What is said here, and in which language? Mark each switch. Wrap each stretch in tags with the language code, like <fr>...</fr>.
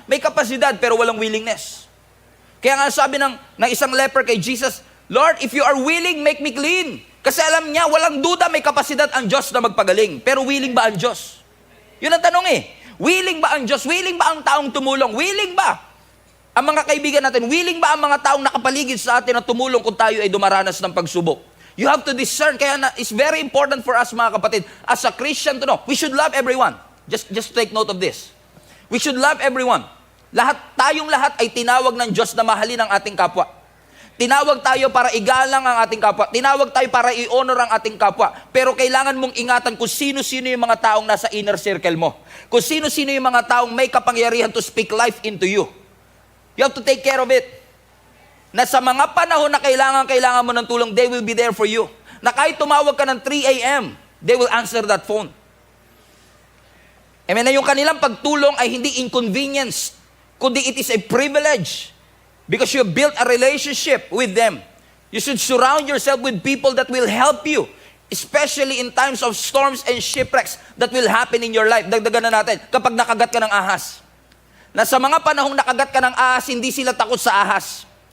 <tl>May kapasidad, pero walang willingness. Kaya nga sabi ng isang leper kay Jesus,</tl> <en>Lord, if you are willing, make me clean.</en> <tl>Kasi alam niya, walang duda, may kapasidad ang Diyos na magpagaling. Pero willing ba ang Diyos? Yun ang tanong eh. Willing ba ang Diyos? Willing ba ang taong tumulong? Willing ba ang mga kaibigan natin? Willing ba ang mga taong nakapaligid sa atin na tumulong kung tayo ay dumaranas ng pagsubok?</tl> <en>You have to discern. Kaya it's very important for us,</en> <tl>mga kapatid,</tl> <en>as a Christian to know, we should love everyone. Just take note of this. We should love everyone.</en> <tl>Tayong lahat ay tinawag ng Diyos na mahalin ang ating kapwa. Tinawag tayo para igalang ang ating kapwa. Tinawag tayo para i-honor ang ating kapwa. Pero kailangan mong ingatan kung sino-sino yung mga taong nasa inner circle mo. Kung sino-sino yung mga taong may kapangyarihan</tl> <en>to speak life into you. You have to take care of it.</en> <tl>Na sa mga panahon na kailangan mo ng tulong,</tl> <en>they will be there for you.</en> <tl>Na kahit tumawag ka ng 3 a.m.,</tl> <en>they will answer that phone.</en> <tl>Amen, na yung kanilang pagtulong ay hindi inconvenience, kundi</tl> <en>it is a privilege. Because you built a relationship with them. You should surround yourself with people that will help you. Especially in times of storms and shipwrecks that will happen in your life.</en> <tl>Dagdagan na natin, kapag nakagat ka ng ahas. Na sa mga panahong nakagat ka ng ahas, hindi sila takot sa ahas.</tl>